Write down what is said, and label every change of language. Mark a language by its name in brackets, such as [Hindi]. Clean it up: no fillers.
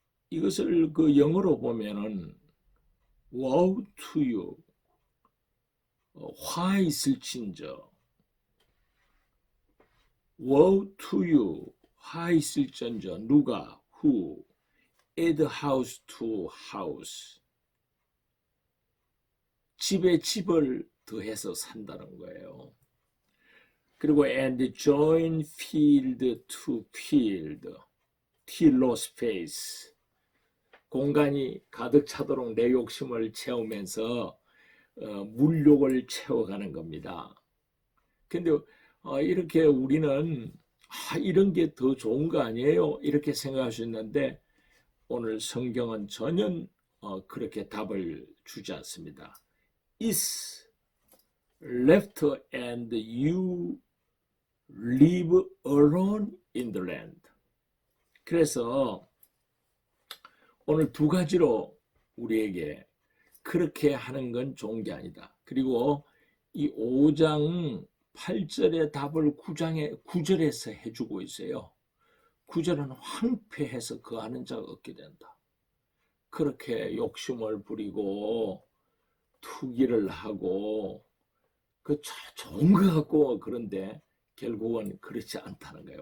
[Korean] 이것을 그 영어로 보면은 [English] woe to you, [Korean] 화 있을진저, woe to you, 화 있을진저, 누가, [English] who, add house to house, [Korean] 집에 집을 더해서 산다는 거예요. 그리고 [English] and join field to field, 틸로스페이스. [Korean] 공간이 가득 차도록 내 욕심을 채우면서 물욕을 채워가는 겁니다. 근데 이렇게 우리는 이런 게 더 좋은 거 아니에요? 이렇게 생각할 수 있는데 오늘 성경은 전혀 그렇게 답을 주지 않습니다. [English] Is left and you live alone in the land. [Korean] 그래서 오늘 두 가지로 우리에게 그렇게 하는 건 좋은 게 아니다. 그리고 이 5장 8절의 답을 9절에서 해주고 있어요. 9절은 황폐해서 거하는 자가 없게 된다. 그렇게 욕심을 부리고 투기를 하고 그 좋은 거 같고 그런데 결국은 그렇지 않다는 거예요.